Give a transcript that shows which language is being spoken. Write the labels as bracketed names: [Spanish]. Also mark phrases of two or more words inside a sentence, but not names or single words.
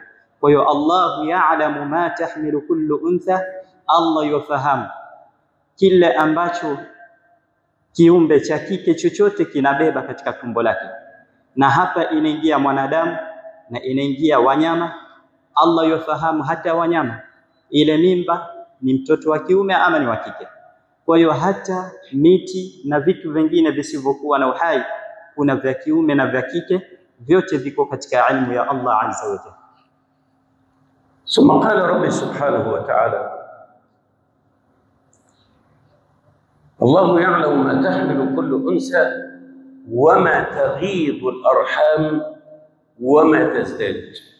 [Swahili] Kwa hiyo [Arabic] الله يعلم ما تحمل كل أنثى, [Swahili] Allah yafahamu kile ambacho kiumbe cha kike chochote kinabeba katika tumbo lake, na hapa inaingia mwanadamu na inaingia wanyama. Allah yafahamu hata wanyama ile mimba ni mtoto wa kiume ama ni wa kike. Kwa hiyo hata miti na vitu vingine visivyokuwa na uhai, kuna vya kiume na vya kike, vyote viko katika ilmu ya Allah [Arabic] عز وجل. ثم قال رب سبحانه وتعالى: الله يعلم ما تحمل كل أنثى وما تغيض الأرحام وما تزداد.